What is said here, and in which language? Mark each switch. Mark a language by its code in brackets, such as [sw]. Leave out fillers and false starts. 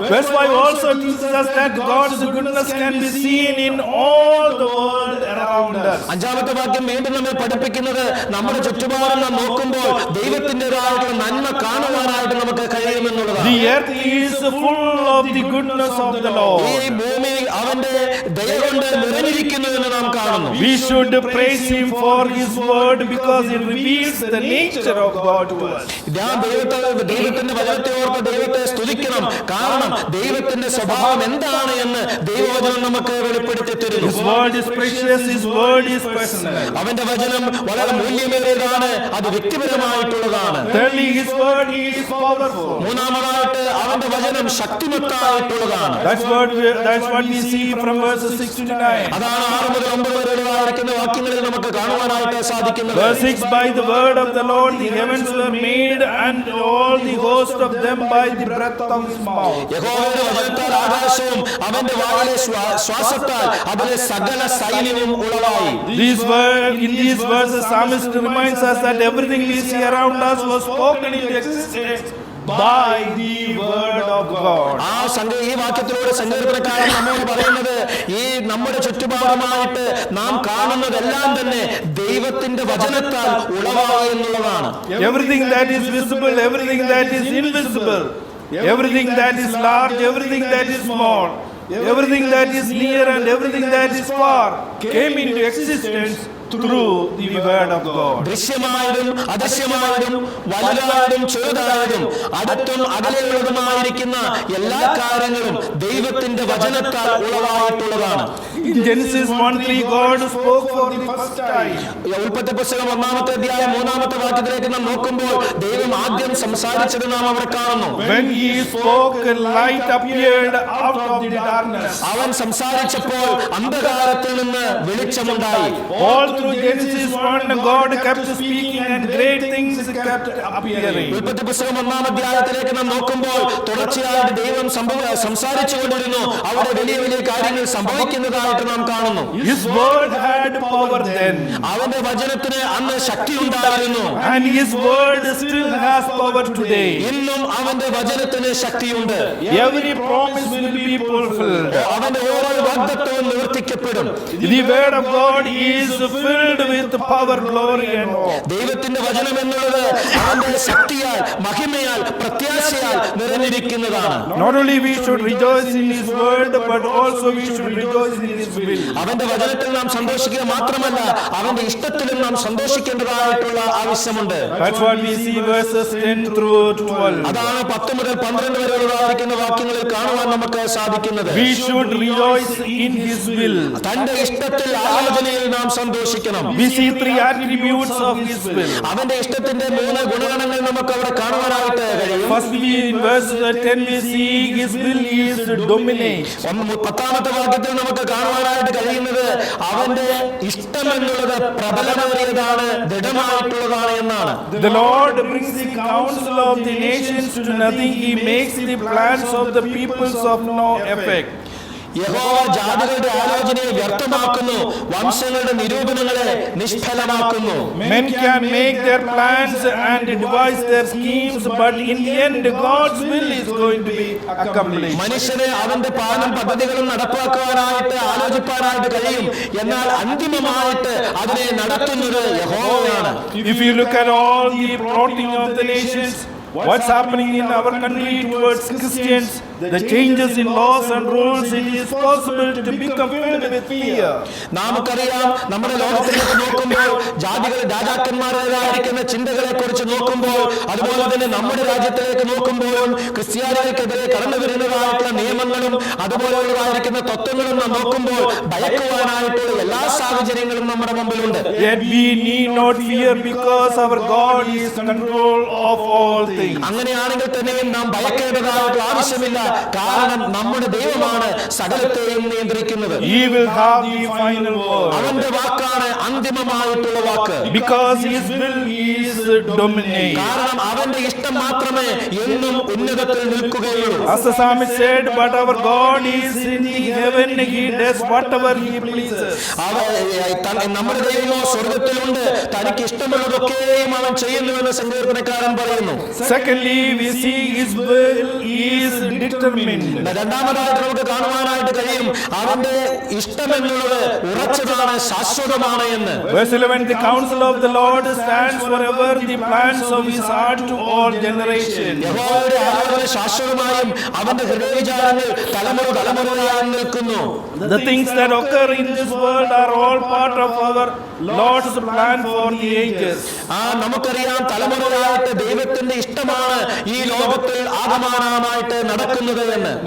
[en] Verse 5 also teaches us that God's goodness can be seen in all the world around us. [ml] 5ാമത്തെ വാക്യം വീണ്ടും നമ്മെ പഠിപ്പിക്കുന്നത് നമ്മുടെ ചുറ്റുപാടും നാം നോക്കുമ്പോൾ ദൈവത്തിൻ്റെതായിട്ടുള്ള നന്മ കാണുവാനായിട്ട് നമുക്ക് കഴിയുമെന്നുള്ളതാണ്. [en] The earth is full of the goodness of the Lord. [ml] ഈ ഭൂമി അവന്റെ ദയ കൊണ്ട് നിറഞ്ഞിരിക്കുന്നു എന്ന് നാം കാണുന്നു. [en] We should praise Him for His word because it reveals the nature of God to us. [ml] ദൈവത്തിന്റെ വചനത്തെ ഓർത്ത് ദൈവത്തെ സ്തുതിക്കണം. കാരണം ദൈവത്തിന്റെ സ്വഭാവം എന്താണ് എന്ന് ദൈവവചനം നമുക്ക് വെളിപ്പെടുത്തി തരുന്നു. [en] His word is precious. His word is personal. [ml] അവന്റെ വചനം വളരെ മൂല്യമേറിയതാണ്. അത് വ്യക്തിപരമായിട്ടുള്ളതാണ്. [en] Thirdly, His word is powerful. [ml] മൂന്നാമതായിട്ട് അവന്റെ വചനം ശക്തിമത്തായിട്ടുള്ളതാണ്. [en] That's what we see from verses verses 6 to 9. [ml] അതാണ് 6 മുതൽ 9 വരെയുള്ളതായിരിക്കുന്ന വാക്യങ്ങളിൽ നമുക്ക് കാണുവാനായിട്ട് സാധിക്കുന്നത്. [en] Verse 6, by the word of the Lord the heavens were made, and all the host of them by the breath of his mouth. [ml] യഹോവയുടെ വചനത്താൽ ആകാശവും അവന്റെ വായിലെ ശ്വാസത്താൽ അതിലെ സകല സൈന്യവും ഉളവായി. [en] In these verses, psalmist reminds us that everything we see around us was spoken into existence by the word of God. [ml] ഈ വാക്യത്തിലൂടെ സങ്കീർത്തനക്കാരൻ നമ്മോട് പറയുന്നത് ഈ നമ്മുടെ ചുറ്റുപാടുമായിട്ട് നാം കാണുന്നതെല്ലാം തന്നെ ദൈവത്തിന്റെ വചനത്താൽ ഉളവായി എന്നുള്ളതാണ്. [en] Everything that is visible, everything that is invisible, everything that is large, everything that is small, everything that is near and everything that is far came into existence through the word of God. [ml] ദൃശ്യമായതും അദൃശ്യമായതും വലുതായതും ചെറുതായതും അടുത്തും അകലെയുള്ളതുമായിരിക്കുന്ന എല്ലാ കാര്യങ്ങളും ദൈവത്തിന്റെ വചനത്താൽ ഉളവായിട്ടുള്ളതാണ്. [en] In Genesis 1:3, God spoke for the first time. [ml] ഉൽപ്പത്തി പുസ്തകം 1-ാമത്തെ അധ്യായം 3-ാമത്തെ വാക്യത്തിലേക്ക് നാം നോക്കുമ്പോൾ ദൈവം ആദ്യം സംസാരിച്ചത് നാം അവിടെ കാണുന്നു. [en] When he spoke, light appeared out of the darkness. [ml] അവൻ സംസാരിച്ചപ്പോൾ അന്ധകാരത്തിൽ നിന്ന് വെളിച്ചമുണ്ടായി. [en] All through Genesis 1, God kept speaking and great things kept appearing. [ml] ഉൽപ്പത്തി പുസ്തകം 1-ാം അധ്യായത്തിലേക്ക് നാം നോക്കുമ്പോൾ തുടർച്ചയായിട്ട് ദൈവം സംസാരിച്ചുകൊണ്ടിരുന്നു. അവിടെ വലിയ വലിയ കാര്യങ്ങൾ സംഭവിക്കുന്നതായിട്ട് നാം കാണുന്നു. [en] His word had power then, [ml] അവന്റെ വചനത്തിന് അന്ന് ശക്തി ഉണ്ടായിരുന്നു. [en] and his word still has power today. [ml] ഇന്നും അവന്റെ വചനത്തിന് ശക്തിയുണ്ട്. [en] Every promise will be fulfilled. [ml] അവന്റെ ഓരോ വാഗ്ദത്തവും നിവർത്തിക്കപ്പെടും. [en] The word of God is filled with power, glory and hope. [ml] ദൈവത്തിന്റെ വചനം എന്നുള്ളത് അവന്റെ ശക്തിയാൽ മഹിമയാൽ പ്രത്യാശയാൽ നിറഞ്ഞിരിക്കുന്നതാണ്. [en] Not only we should rejoice in his word, but also we should rejoice in his will. [ml] അവന്റെ വചനത്തിൽ നാം സന്തോഷിക്കുക മാത്രമല്ല അവന്റെ ഇഷ്ടത്തിലും നാം സന്തോഷിക്കേണ്ടതായിട്ടുള്ള ആവശ്യമുണ്ട്. [en] That's what we see verses 10 through 12. [ml] അതാണ് 10 മുതൽ 12 വരെയുള്ളതായിരിക്കുന്ന വാക്യങ്ങളിൽ കാണുവാൻ നമുക്ക് സാധിക്കുന്നത്. [en] We should rejoice in his will. [ml] തന്റെ ഇഷ്ടത്തിൽ ആലോചനയിൽ നാം സന്തോഷിക്കണം. [en] We see 3 attributes of his will. [ml] അവന്റെ ഇഷ്ടത്തിന്റെ 3 ഗുണഗണങ്ങൾ നമുക്ക് അവിടെ കാണുവാനായിട്ട് കഴിയും. [en] First, in verse 10 we see his will is dominate. [ml] 10-ാമത്തെ വാക്യത്തിൽ നമുക്ക് കാണുവാനായിട്ട് കഴിയുന്നത് അവന്റെ ഇഷ്ടം എന്നുള്ളത് പ്രബലമേറിയതാണ്, ദൃഢമായിട്ടുള്ളതാണ് എന്നാണ്. [en] The Lord brings the counsel of the nations to nothing. He makes the plans of the peoples of no effect. [ml] യഹോവ ജാതികളുടെ ആലോചനയെ വ്യർത്ഥമാക്കുന്നു, വംശങ്ങളുടെ നിരൂപണങ്ങളെ നിഷ്ഫലമാക്കുന്നു. [en] Men can make their plans and devise their schemes, but in the end God's will is going to be accomplished. [ml] മനുഷ്യനെ അവന്റെ പ്ലാനും പദ്ധതികളും നടപ്പാക്കുവാനായിട്ട് ആലോചിപ്പാനായിട്ട് കഴിയും, എന്നാൽ അന്തിമമായിട്ട് അതിനെ നടത്തുന്നത് യഹോവയാണ്. [en] If you look at all the plotting of the nations, what's happening in our country towards Christians, the changes in laws and rules, it is possible to become filled with fear. [ml] നമുക്കറിയാം, നമ്മുടെ ലോകത്തിലേക്ക് നോക്കുമ്പോൾ ജാതികൾ രാജാക്കന്മാരുടേതായിരിക്കുന്ന ചിന്തകളെ കുറിച്ച് നോക്കുമ്പോൾ, അതുപോലെ തന്നെ നമ്മുടെ രാജ്യത്തിലേക്ക് നോക്കുമ്പോഴും ക്രിസ്ത്യാനികൾക്കെതിരെ കടന്നു വരുന്നതായിട്ടുള്ള നിയമങ്ങളും അതുപോലെയുള്ളതായിരിക്കുന്ന തത്വങ്ങളും നാം നോക്കുമ്പോൾ ഭയക്കുവാനായിട്ടുള്ള എല്ലാ സാഹചര്യങ്ങളും നമ്മുടെ മുമ്പിലുണ്ട്. [en] Yet we need not fear, because our God is in control of all things. [ml] അങ്ങനെയാണെങ്കിൽ തന്നെയും നാം ഭയക്കേണ്ടതായിട്ടുള്ള ആവശ്യമില്ല, കാരണം നമ്മുടെ ദൈവമാണ് സകലത്തെയും നിയന്ത്രിക്കുന്നത്. [en] He will have the final word. [ml] അവന്റെ വാക്കാണ് അന്തിമമായിട്ടുള്ള വാക്ക്. [en] Because his will is dominate. [ml] കാരണം അവന്റെ ഇഷ്ടം മാത്രമേ എന്നും ഉന്നതത്തിൽ നിൽക്കുകയുള്ളൂ. [en] As the psalmist said, but our God is in the heaven, he does whatever he pleases. [ml] നമ്മുടെ ദൈവമോ സ്വർഗത്തിലുണ്ട്, തനിക്ക് ഇഷ്ടമുള്ളതൊക്കെയും അവൻ ചെയ്യുന്നുവെന്ന് സങ്കീർത്തനക്കാരൻ പറയുന്നു. [en] Secondly, we see his will is determined. [ml] രണ്ടാമതായിട്ട് നമുക്ക് കാണുവാനായിട്ട് കഴിയും, അവന്റെ ഇഷ്ടം എന്നുള്ളത് ഉറച്ചതാണ്, ശാശ്വതമാണ് എന്ന്. [en] Verse 11, the counsel of the Lord stands forever, the plans of his heart to all generations. [ml] യഹോവയുടെ ആലോചന ശാശ്വതമായും അവന്റെ ഹൃദയവിചാരങ്ങൾ തലമുറയായി നിൽക്കുന്നു. [en] The things that occur in this world are all part of our Lord's plan for the ages. [ml] നമുക്കറിയാം, തലമുറയായിട്ട് ദൈവത്തിന്റെ ഇഷ്ടമാണ് ഈ ലോകത്തിൽ ആകമാനമായിട്ട് നടക്കുന്നത് എന്ന്.